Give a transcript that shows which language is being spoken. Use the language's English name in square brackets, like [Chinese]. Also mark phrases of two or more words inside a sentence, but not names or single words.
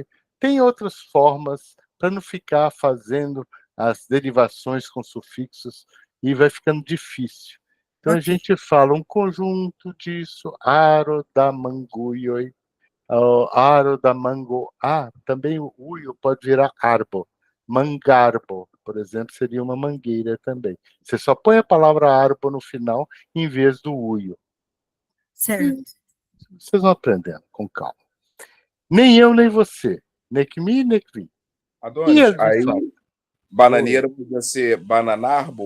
[Portuguese] Tem outras formas para não ficar fazendo as derivações com sufixos e vai ficando difícil. Então a gente fala um conjunto disso, [Esperanto] aro da manguio, aro da mango. [Portuguese] Também o uio pode virar arbo. Mangarbo, por exemplo, seria uma mangueira também. Você só põe a palavra arbo no final em vez do uio. Certo. Vocês vão aprendendo com calma. Nem eu, nem você. [Esperanto] Nekmi, nekvi. [Portuguese] Adonis, aí bananeira podia ser bananarbo?